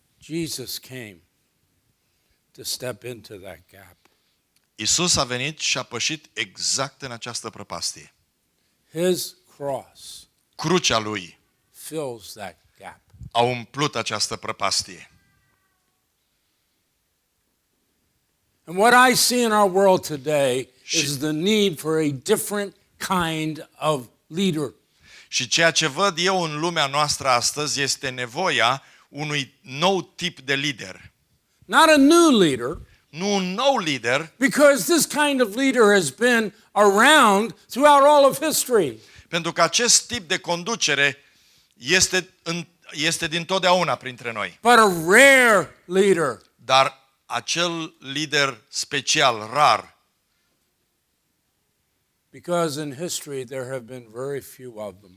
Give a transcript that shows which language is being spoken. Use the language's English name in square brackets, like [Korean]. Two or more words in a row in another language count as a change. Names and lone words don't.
[English] Jesus came to step into that gap. [Romanian] Iisus a venit și a pășit exact în această prăpastie. [English] His cross [Romanian] Crucea lui [English] fills that gap. [Romanian] a umplut această prăpastie. [English] And what I see in our world today is the need for a different kind of leader. [Romanian] Și ceea ce văd eu în lumea noastră astăzi este nevoia unui nou tip de lider. [English] Not a new leader, [Romanian] Nu un nou lider, [English] because this kind of leader has been around throughout all of history. [Romanian] pentru că acest tip de conducere este dintotdeauna printre noi. [English] But a rare leader. [Romanian] Dar acel lider special, rar, [English] Because in history there have been very few of them.